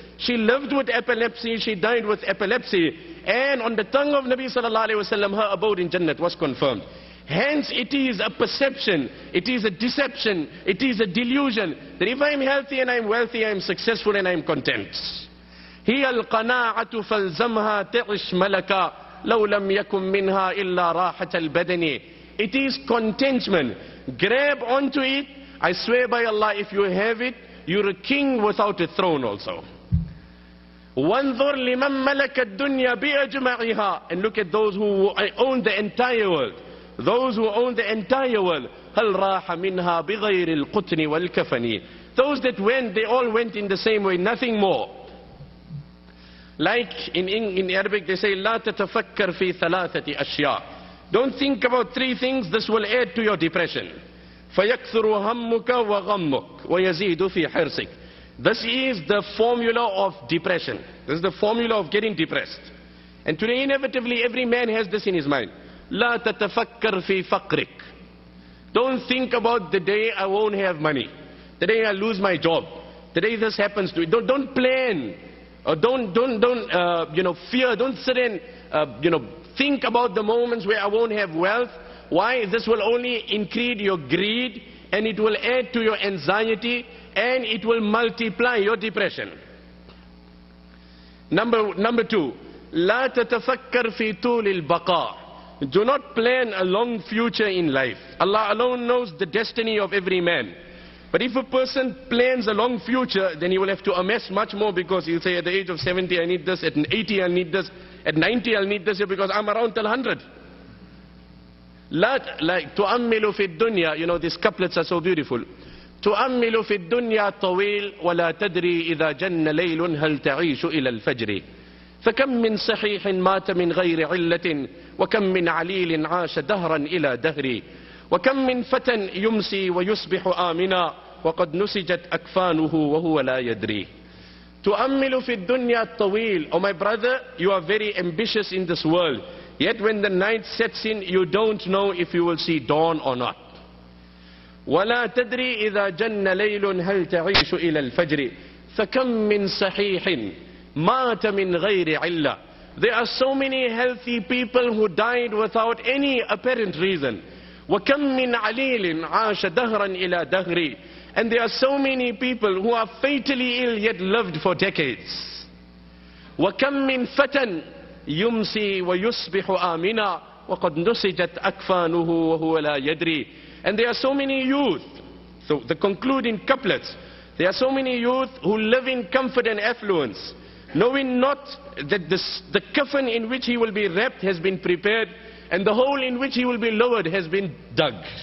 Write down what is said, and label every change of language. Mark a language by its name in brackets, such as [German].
[English] She lived with epilepsy, she died with epilepsy, and on the tongue of Nabi sallallahu alaihi wasallam, her abode in Jannat was confirmed. Hence it is a perception, it is a deception, it is a delusion that if I am healthy and I am wealthy, I am successful and I am content. [Arabic] هي القناعة فالزمها تعش ملكا لو لم يكن منها إلا راحة البدن. [English] It is contentment. Grab onto it. I swear by Allah, if you have it, you're a king without a throne also. [Arabic] وانظر لمن ملك الدنيا بأجمعها. [English] And look at those who own the entire world. Those who own the entire world. [Arabic] هل راح منها بغير القطن والكفن. [English] Those that went, they all went in the same way, nothing more. Like in Arabic they say, [Arabic] لا تتفكر في ثلاثة أشياء. [English] Don't think about 3 things, this will add to your depression. [Arabic] فيكثر همك وغمك ويزيد في حرصك. [English] This is the formula of depression. This is the formula of getting depressed. And today inevitably every man has this in his mind. [Arabic] لا تتفكر في فقرك. [English] Don't think about the day I won't have money, the day I lose my job, the day this happens to you. Don't plan, or don't fear. Don't sit and think about the moments where I won't have wealth. Why? This will only increase your greed, and it will add to your anxiety, and it will multiply your depression. Number 2, [Arabic] لا تتفكر في طول البقاء. [English] Do not plan a long future in life. Allah alone knows the destiny of every man. But if a person plans a long future, then he will have to amass much more, because he'll say at the age of 70 I need this, at 80 I'll need this, at 90 I'll need this, because I'm around till 100. Like [Arabic] تؤمل في الدنيا, [English] these couplets are so beautiful. [Arabic] تؤمل في الدنيا طويل ولا تدري إذا جن ليل هل تعيش إلى الفجر. فكم من صحيح مات من غير علة وكم من عليل عاش دهرا إلى دهر وكم من فتى يمسي ويصبح آمنا وقد نسجت أكفانه وهو لا يدري. تؤمل في الدنيا الطويل. [English] Oh my brother, you are very ambitious in this world, yet when the night sets in you don't know if you will see dawn or not. [Arabic] ولا تدري إذا جن ليل هل تعيش إلى الفجر فكم من صحيح مات من غير علة. [English] There are so many healthy people who died without any apparent reason. [Arabic] وكم من عليل عاش دهرا إلى دهر. [English] And there are so many people who are fatally ill yet lived for decades. [Arabic] وكم من فتى يمسي ويصبح آمنا وقد نسجت أكفانه وهو لا يدري. [English] And there are so many youth, so the concluding couplets, there are so many youth who live in comfort and affluence, knowing not that the coffin in which he will be wrapped has been prepared, and the hole in which he will be lowered has been dug.